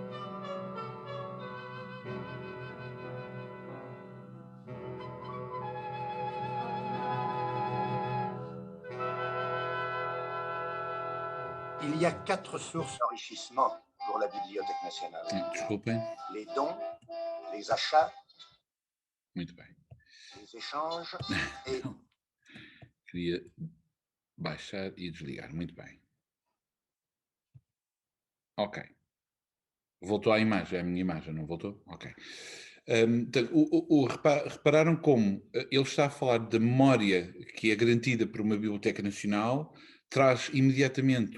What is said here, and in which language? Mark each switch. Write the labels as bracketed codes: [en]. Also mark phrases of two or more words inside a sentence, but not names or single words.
[fr] Il y a 4 sources d'enrichissement pour la Bibliothèque nationale. [pt] Desculpem. [fr] Les dons, les achats, [pt] Muito bem. [fr] les échanges et... [pt] Queria baixar e desligar. Muito bem. Ok. Voltou à imagem, à minha imagem, não voltou? Ok. Repararam como ele está a falar da memória que é garantida por uma Biblioteca Nacional, traz imediatamente